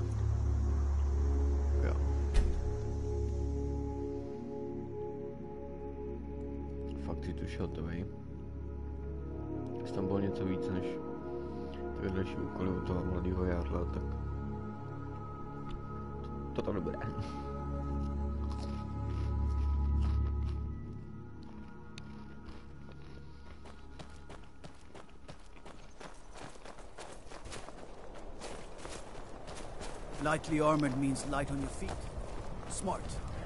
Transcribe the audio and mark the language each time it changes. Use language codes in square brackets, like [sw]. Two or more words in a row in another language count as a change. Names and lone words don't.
[cs] Jo. Fakt si tu už hotovej. Jestli tam bylo něco víc než ty vedlejší úkoly u toho mladého Jarla, tak to tam nebude. [en] Lightly armored means light on your feet. Smart.